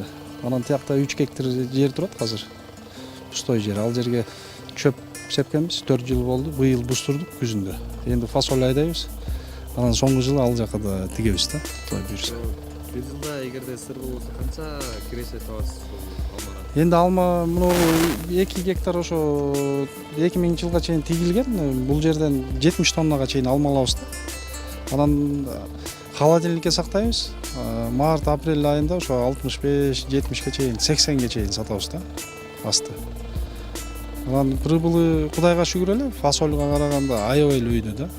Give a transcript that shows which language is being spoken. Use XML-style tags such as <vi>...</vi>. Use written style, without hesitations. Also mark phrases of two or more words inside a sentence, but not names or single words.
<ky>Анан тиякта 3 гектар жер турат азыр. Пустой жер. Ал жерге чөп сепкенбиз, 4 жыл болду. Быйыл бустурдук күзүндө. Энди фасоль айдайбыз. Анан соңку жылы ал жака да тигебиз да, Кудай буйрса. Бир жылда эгерде сыр болсо канча киреше табасыз алмадан? Енді алма мына 2 гектар ошо 2000 жылга чейин тигилген. Бул жерден 70 тоннага чейин алма алабыз да. Анан холодильникке сактайбыз. Март-апрель айында ошо 65-70ге чейин, 80ге чейин сатабыз да. Асты. Анан прибылы Кудайга шүгүр эле, фасольга караганда аябай эле үйдө да.</ky>